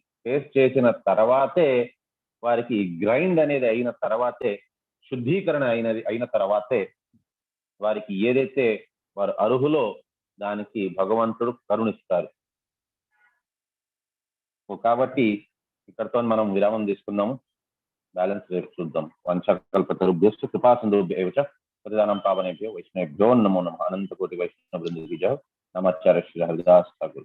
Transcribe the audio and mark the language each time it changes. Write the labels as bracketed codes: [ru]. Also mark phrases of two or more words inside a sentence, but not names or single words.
[te] ఫేస్ చేసిన తర్వాతే వారికి గ్రైండ్ అనేది అయిన తర్వాతే, శుద్ధీకరణ అయిన తర్వాతే వారికి ఏదైతే వారు అర్హులో దానికి భగవంతుడు కరుణిస్తారు. కాబట్టి ఇక్కడతో మనం విరామం తీసుకుందాము. బ్యాలెన్స్ రేపు చూద్దాం. [sa] వంశకల్పతరుభ్యశ్చ కృపాసింధుభ్యైవ చ పతితానాం పావనేభ్యో వైష్ణవేభ్యో నమో నమః. [te] అనంతకోటి వైష్ణవ బృందకి జయ. నమాచార్య శ్రీ హరిదాస్ ఠాకూర్.